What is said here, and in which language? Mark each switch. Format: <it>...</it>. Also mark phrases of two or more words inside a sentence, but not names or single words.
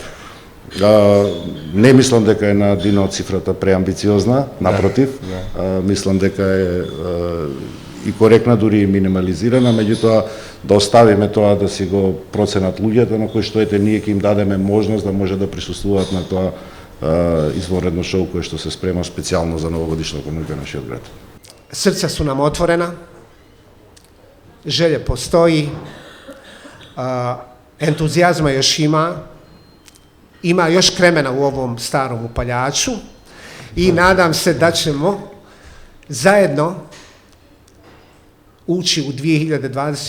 <mk>Не мислам дека е на Дино цифрата преамбициозна, напротив, мислам дека е и коректна, дури и минимализирана, меѓутоа да оставиме тоа да си го проценат луѓето на кои што ние ќе им дадеме можност да може да присуствуваат на тоа извонредно шоу кое што се спрема специјално за новогодишната нуѓа нашиот град.</mk> <sr>Srca su nam otvorena, želje postoji, entuzijazma još ima još kremena u ovom starom upaljaču i nadam se da ćemo zajedno ući u 2020.</sr>